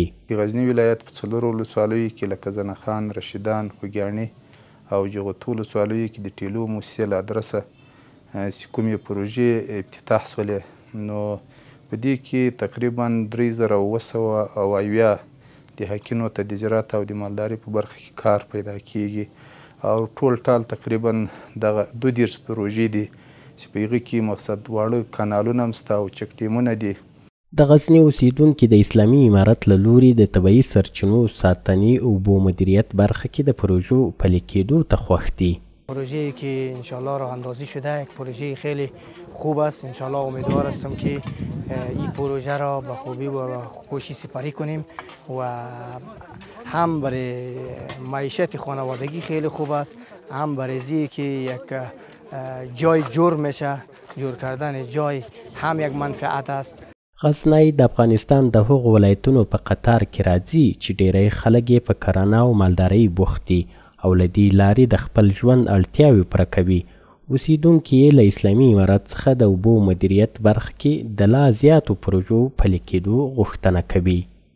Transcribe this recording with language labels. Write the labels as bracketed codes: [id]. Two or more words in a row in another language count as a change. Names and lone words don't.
[ps] غزني ولایت په 4 ولسوالیو کې لکه زنخان، رشیدان، خوږیاڼي او جغتو ولسوالیو کې د ټیلو موسسې له ادرسه چې کومې پروژې افتتاح شولې، نو په دې کې تقریبا 3770 دهقینو ته د زراعت او د مالدارۍ په برخه کې کار پیدا کیږي او ټول ټال تقریبا دغه 12 پروژې دي چې په هغې کې مقصد واړه کانالونه هم شته او چک ډیمونه دي. د غزني اوسیدونکي د اسلامي امارت له لوري د طبیعي سرچینو ساتنې اوبو مدیریت برخه کې د پروژو پلي کېدو ته خوښ دي. [fa] پروژه‌ای که انشالله راه اندازی شده یک پروژه خیلی خوب است. انشالله امیدوار هستم که این پروژه را به خوبی و خوشی سپری کنیم و هم برای معیشت خانوادگی خیلی خوب است، هم برای زی که یک جای جور میشه، جور کردن جای هم یک منفعت است. [ps] غزنی د افغانستان د هغو ولایتونو په قطار کې راځي چې ډیری خلک یې په کرنه او مالدارۍ بوخت دي او له دې لارې د خپل ژوند اړتیاوې پوره کوي. اوسیدونکي یې له اسلامي امارت څخه د اوبو مدیریت برخه کې د لا زیاتو پروژو پلي کېدو غوښتنه کوي.